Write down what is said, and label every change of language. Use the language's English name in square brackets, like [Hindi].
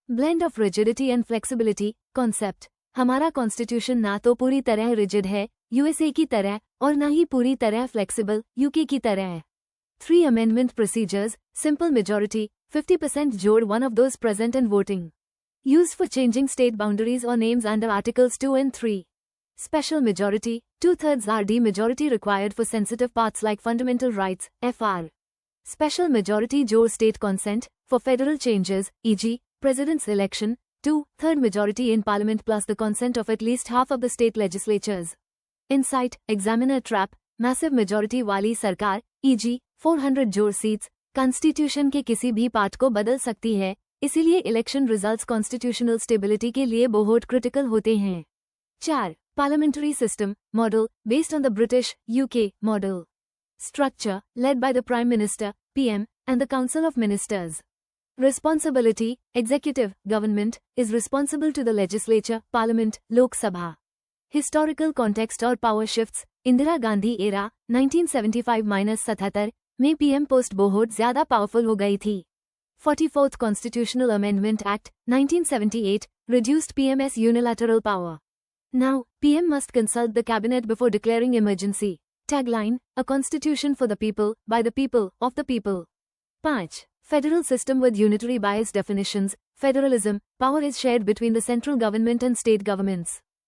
[English] blend of rigidity and flexibility concept, [Hindi] हमारा constitution ना तो पूरी तरह रिजिड है यूएसए की तरह और ना ही पूरी तरह फ्लेक्सिबल यूके की तरह। 3. [English] Amendment procedures, simple majority, 50% जोड़ one of those present and voting, used for changing state boundaries और names under articles 2 and 3. Special majority, 2/3 RD majority required for sensitive parts like fundamental rights, FR. Special majority जोड़ state consent for federal changes, e.g., president's election. 2/3 majority in parliament plus the consent of at least half of the state legislatures. Insight, examiner trap, massive majority [Hindi] वाली सरकार, e.g., 400 जोड़ seats, constitution के किसी भी part को बदल सकती है, इसीलिए इलेक्शन रिजल्ट्स कॉन्स्टिट्यूशनल स्टेबिलिटी के लिए बहुत क्रिटिकल होते हैं। 4. [English] Parliamentary system model based on the British UK model. Structure led by the prime minister PM and the council of ministers. Responsibility, executive, government, is responsible to the legislature, parliament, Lok Sabha. Historical context [Hindi] और power shifts, Indira Gandhi era 1975-77 में PM post बहुत ज्यादा powerful हो गई थी। [English] 44th Constitutional Amendment Act, 1978, reduced PM's unilateral power. Now, PM must consult the cabinet before declaring emergency. Tagline, a constitution for the people, by the people, of the people. 5. Federal system with unitary bias definitions, federalism, power is shared between the central government and state governments.